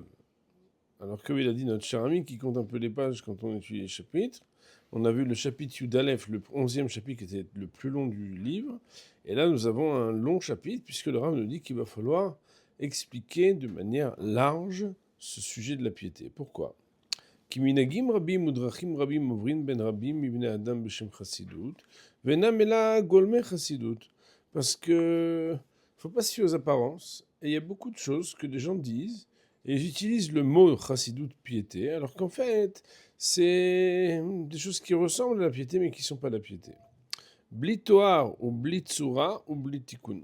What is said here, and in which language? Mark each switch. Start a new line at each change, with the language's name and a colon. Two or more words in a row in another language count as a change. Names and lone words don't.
French: Alors comme il a dit notre cher ami qui compte un peu les pages quand on étudie les chapitres, on a vu le chapitre Yudalef, le 11e chapitre qui était le plus long du livre, et là nous avons un long chapitre puisque le Rav nous dit qu'il va falloir expliquer de manière large ce sujet de la piété. Pourquoi?
Hebrew: כי מנהגים רבים ודרכים רבים עוברים בין רבים מבני אדם בשם חסידות, ואינם אלא גולמי חסידות.
French: Parce que faut pas se fier aux apparences, et il y a beaucoup de choses que des gens disent, et ils utilisent le mot chassidoute piété, alors qu'en fait, c'est des choses qui ressemblent à la piété, mais qui ne sont pas la piété.
Hebrew: בלי תואר ou בלי צורה ou בלי תיקון.